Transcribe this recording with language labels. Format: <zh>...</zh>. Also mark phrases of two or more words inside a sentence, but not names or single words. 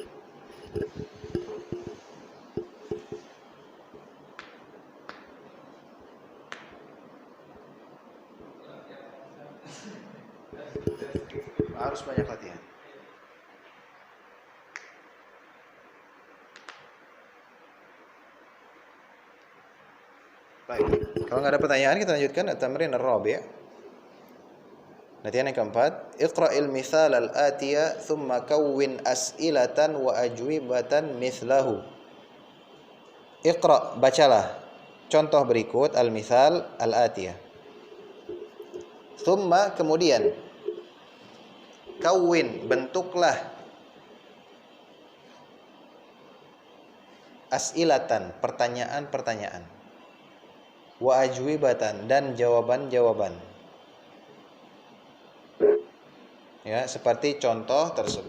<id>Harus banyak latihan. Baik, kalau nggak ada pertanyaan kita lanjutkan</id> <ar>التمرين الرابع'.</ar> <id>Latihan yang keempat,</id> <ar>اقرأ المثال الآتي ثم كون أسئلة وأجوبة مثله. Iqra',</ar> <id>bacalah contoh berikut</id> <ar>المثال الآتي.</ar> <id>Thumma, kemudian, kawwin, bentuklah as'ilatan, pertanyaan-pertanyaan,</id> <ar>وأجوبة,</ar> <id>dan jawaban-jawaban. Ya, seperti contoh tersebut.</id>